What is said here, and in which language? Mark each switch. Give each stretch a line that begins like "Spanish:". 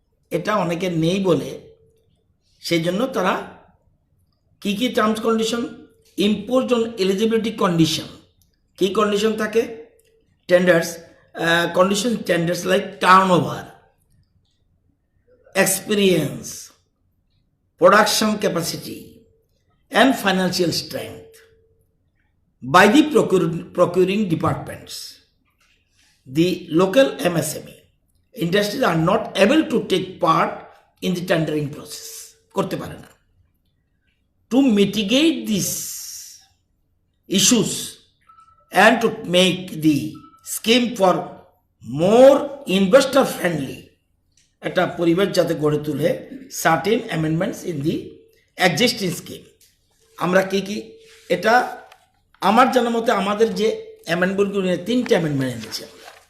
Bangla: এটা অনেকের নেই বলে সেই জন্য তারা কি কি terms condition imposed on eligibility condition কি কন্ডিশন থাকে tenders
English: condition tenders like turnover, experience, production capacity, and financial strength by the procuring departments. The local MSME industries are not able to take part in the tendering process.
Bangla: করতে পারে না।
English: To mitigate these issues and to make the scheme for more investor friendly
Bangla: একটা পরিবেশ যাতে গড়ে তুলে
English: certain amendments in the existing scheme
Bangla: আমরা কি এটা আমার জানা মতে আমাদের যে অ্যামেন্ডমেন্টগুলো নিয়ে 3টে অ্যামেন্ডমেন্ট এনেছি আমরা।